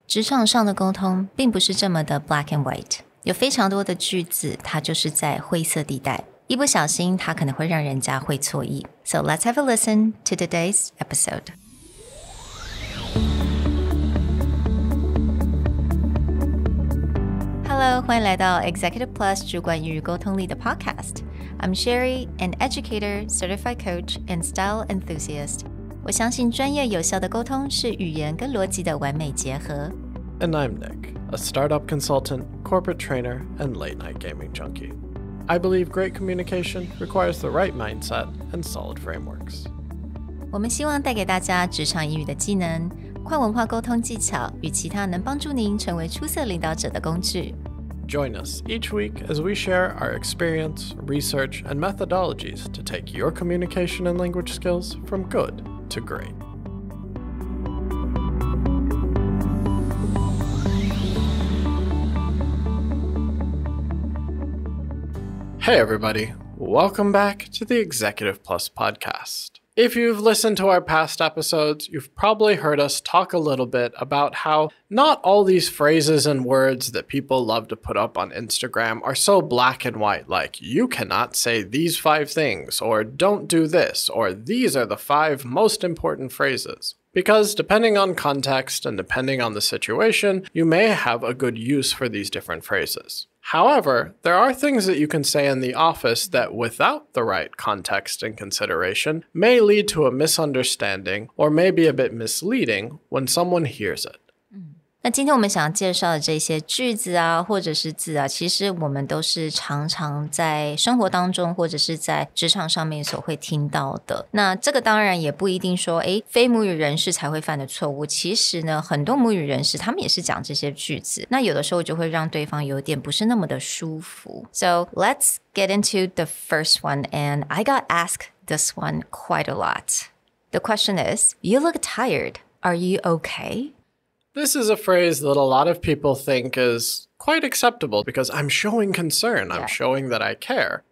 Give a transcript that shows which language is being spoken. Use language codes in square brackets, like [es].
[zh] 职场上的沟通并不是这么的 [en] black and white， [zh] 有非常多的句子它就是在灰色地带，一不小心它可能会让人家会错意。 [en] So let's have a listen to today's episode. [zh] Hello， 欢迎来到 Executive Plus 主管与沟通力的 Podcast. [en] I'm Sherry, an educator, certified coach, and style enthusiast. [zh] 我相信专业有效的沟通是语言跟逻辑的完美结合。 [en] And I'm Nick, a startup consultant, corporate trainer, and late-night gaming junkie. I believe great communication requires the right mindset and solid frameworks. [zh] 我们希望带给大家职场英语的技能、跨文化沟通技巧与其他能帮助您成为出色领导者的工具。 [en] Join us each week as we share our experience, research, and methodologies to take your communication and language skills from good to great. Hey everybody, welcome back to the Executive Plus podcast. If you've listened to our past episodes, you've probably heard us talk a little bit about how not all these phrases and words that people love to put up on Instagram are so black and white, like you cannot say these 5 things, or don't do this, or these are the 5 most important phrases. Because depending on context and depending on the situation, you may have a good use for these different phrases. However, there are things that you can say in the office that without the right context and consideration may lead to a misunderstanding or may be a bit misleading when someone hears it. [zh] 那今天我们想要介绍的这些句子啊，或者是字啊，其实我们都是常常在生活当中或者是在职场上面所会听到的。那这个当然也不一定说非母语人士才会犯的错误，其实呢很多母语人士他们也是讲这些句子，那有的时候就会让对方有点不是那么的舒服。 [en] So let's get into the first one, and I got asked this one quite a lot. The question is, you look tired. Are you okay? This is a phrase that a lot of people think is quite acceptable because I'm showing concern, I'm showing that I care.